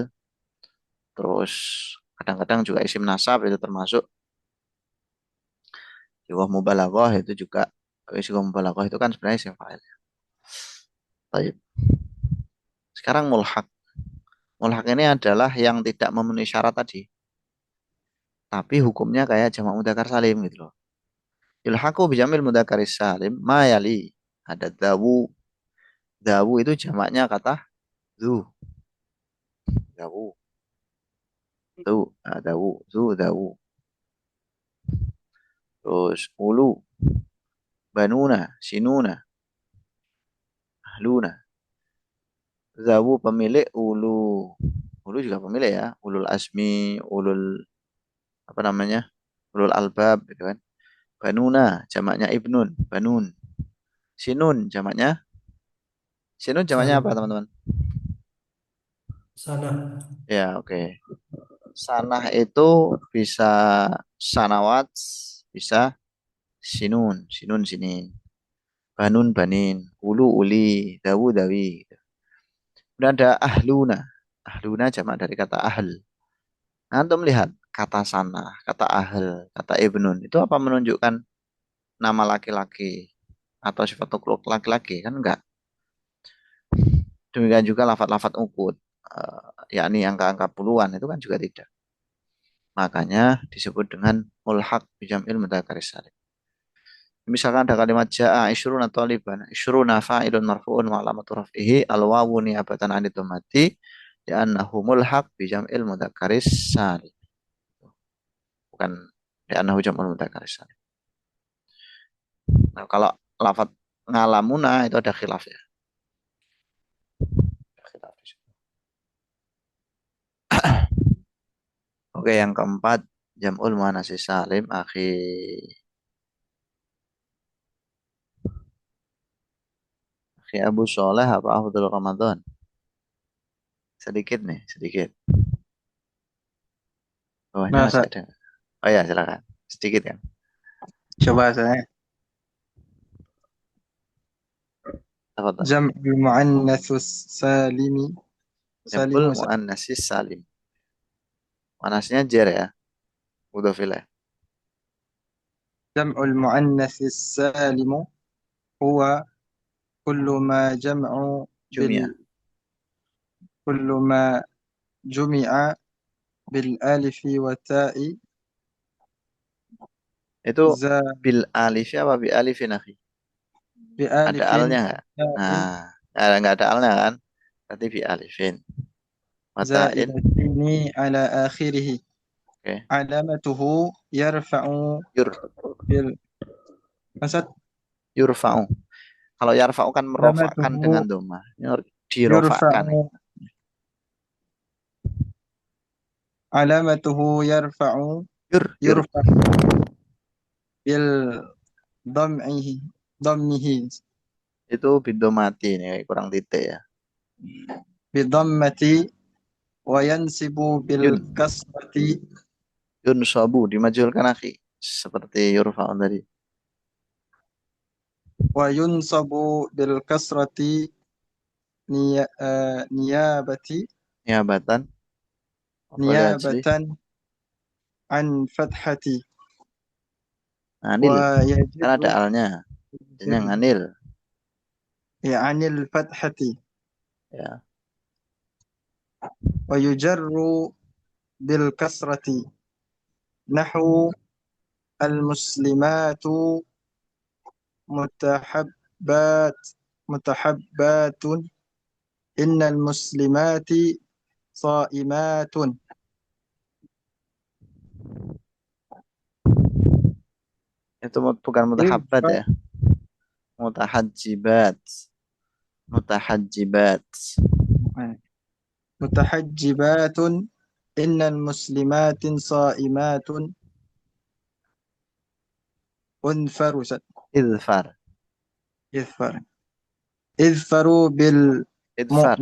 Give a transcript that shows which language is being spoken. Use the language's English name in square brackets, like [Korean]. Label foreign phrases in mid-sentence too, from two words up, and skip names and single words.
[Indonesian] Terus kadang-kadang juga [Arabic] اسم نسب [Indonesian] itu termasuk [Arabic] صيغة مبالغة [Indonesian] itu juga [Arabic] صيغة مبالغة [Indonesian] itu kan sebenarnya [Arabic] اسم فاعل. [Indonesian] Baik. Sekarang mulhaq. Mulhaq ini adalah yang tidak memenuhi syarat tadi, tapi hukumnya kayak jamak [Arabic] مذكر سالم [Indonesian] gitu loh. [Arabic] يلحق بجمع المذكر السالم ما يلي. [Indonesian] Ada dawu. Dawu itu jamaknya kata zu. [Arabic] ذوو ذو ذوو ذو ذوو. [Indonesian] Terus ulu. Banuna. Sinuna. Ahluna. Zawu pemilik ulu. Ulu juga pemilik ya. Ulul asmi. Ulul apa namanya? [Arabic] أولو الألباب [Indonesian] gitu kan. Banuna jamaknya ibnun. Banun. Sinun jamaknya. Sinun jamaknya Sana. apa teman-teman? Sana. Ya oke. Sanah itu bisa sanawat, bisa sinun, sinun sinin, banun banin, [Arabic] أولو أولي, ذوو ذوي. [Indonesian] Kemudian ada ahluna. Ahluna jamak dari kata ahl. Nah, antum lihat kata sanah, kata ahl, kata ibnun itu apa menunjukkan nama laki-laki atau sifat makhluk laki-laki kan enggak. Demikian juga lafat-lafat ukut, yakni angka-angka puluhan itu kan juga tidak. Makanya disebut dengan [Arabic] ملحق بجمع المذكر السالم. [Indonesian] Misalkan ada kalimat [Arabic] جاء عشرون طالبا عشرون فاعل مرفوع وعلامة رفعه الواو نيابة عن الضمة لأنه ملحق بجمع المذكر السالم. بكن لأنه جمع المذكر السالم. [Indonesian] Nah, kalau lafaz ngalamuna itu ada khilaf ya. Ada khilaf di situ. Oke, yang keempat [Arabic] جمع المؤنث السالم [Indonesian] akhi Abu Sholeh apa Abdul Ramadan? Sedikit nih, sedikit. Bawahnya masih Masa ada. Oh ya, silakan. Sedikit kan. coba saya Tafadhal. [Arabic] جمع المؤنث السالم Jam'ul salimu مؤنث سالم. [Indonesian] Manasnya jer ya, [Arabic] مضاف إليه. جمع المؤنث السالم هو كل ما جمع Jumia. كل ما جمع بالألف والتاء [Indonesian] Itu za [Arabic] بالألف apa بألف أخي? [Indonesian] Ada [Arabic] بألف [Indonesian] alnya nggak? [Arabic] تاء [Indonesian] Nah, nggak ada alnya kan? Berarti [Arabic] بألف. [Indonesian] Watain. [Arabic] زائدتين على آخره [Indonesian] Oke. [Arabic] علامته يرفع Yur, بال Maksud yurfa'u. [Indonesian] Kalau yarfa'u kan merofakkan dengan [Arabic] علامته [Indonesian] doma. [Arabic] يرفع [Indonesian] Dirofakkan. [Arabic] علامته يرفع Yur. يرفع بالضمعه ضمه [Indonesian] Itu bidomati nih, kurang titik ya. [Arabic] بضمة وينسب Yun. بالكسرة [Indonesian] Yun sobu. Dimajulkan akhi. Seperti yurfa'u tadi. [Arabic] وينصب بالكسرة نيابة Niabatan. Afalih ajli. نيابة عن فتحة Anil. [Indonesian] Kan ada [Arabic] ويجر [Indonesian] alnya. Jadinya nganil. [Arabic] عن الفتحة [Indonesian] Ya. [Arabic] ويجر بالكسرة نحو المسلمات متحبات متحبات إن المسلمات صائمات [Indonesian] Itu bukan mutahabbat [Arabic] إذ [Indonesian] ya. Mutahajjibat. Mutahajjibat. [Arabic] متحجبات إن المسلمات صائمات انفروا Idfar. إذفر اذفروا Idfar.